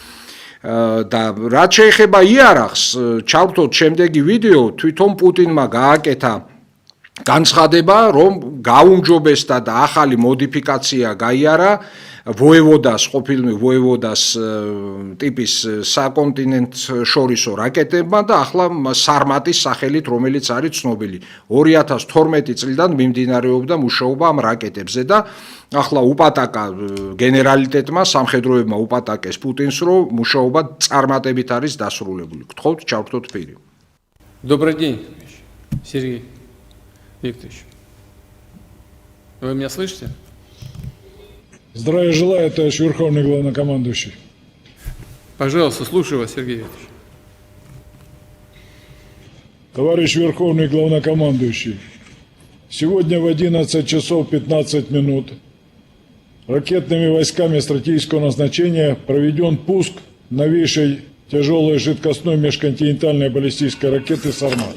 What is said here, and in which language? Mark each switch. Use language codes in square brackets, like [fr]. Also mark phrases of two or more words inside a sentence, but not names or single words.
[ka] და რაც შეეხება იარაღს, ჩავთოთ შემდეგი ვიდეო, თვითონ პუტინმა გააკეთა განცხადება, რომ გაუმჯობესდა და ახალი მოდიფიკაცია გაიარა ვოევოდას, ყოფილი ვოევოდას ტიპის საკონტინენტ შორისო რაკეტებმა და ახლა სარმატის სახელით, რომელიც არის ცნობილი. 2012 წლიდან მიმდინარეობდა მუშაობა ამ რაკეტებზე და ახლა უპატაკა გენერალიტეტმა, სამხედროებმა უპატაკეს პუტინს, რომ მუშაობა წარმატებით არის დასრულებული. გთხოვთ, ჩავთოთ პირი. [ru] Добрый день, Сергей Викторович. Вы меня слышите? Здравия желаю, товарищ Верховный Главнокомандующий. Пожалуйста, слушаю вас, Сергей Викторович. Товарищ Верховный Главнокомандующий, сегодня в 11 часов 15 минут ракетными войсками стратегического назначения проведен пуск новейшей тяжелой жидкостной межконтинентальной баллистической ракеты «Сармат».